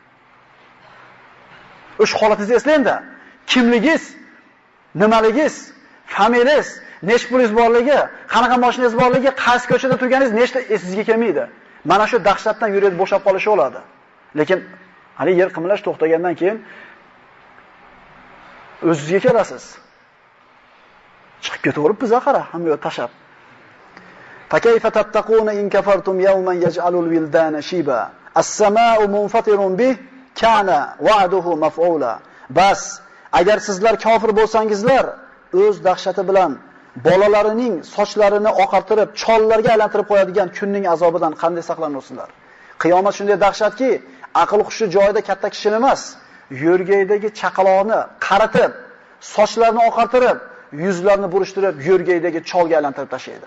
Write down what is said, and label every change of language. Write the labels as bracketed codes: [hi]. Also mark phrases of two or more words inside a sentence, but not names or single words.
[uz] O'sha holatingizni eslang-da. Kimligingiz, nimaligingiz, familiyangiz, nechta pulingiz borligi, qanaqa mashinangiz borligi, qaysi ko'chada turganingiz nechta esingizga kelmaydi. Mana shu dahshatdan yuringiz bo'shab qolishi bo'ladi. Lekin hali yer qimillash to'xtagandan keyin o'zingizga kelasiz. Chiqib ketaverib bizga qara, hamma yo'q tashab. [ar] فكيف تتقون إن كفرتم يوما يجعل الولدان شيبا. السماء منفطر به كان وعده مفعولا. [uz] Bas, agar sizlar kofir bo'lsangizlar, o'z dahshati bilan bolalarining sochlarini oqartirib, chollarga aylantirib qo'yadigan kunning azobidan qanday saqlanasizlar? Qiyomat shunday dahshatki, aql hushi joyida katta kishi emas, yo'rgaydagi chaqaloqni qaratib, sochlarini oqartirib, yuzlarini burishtirib, yo'rgaydagi cholga aylantirib tashlaydi.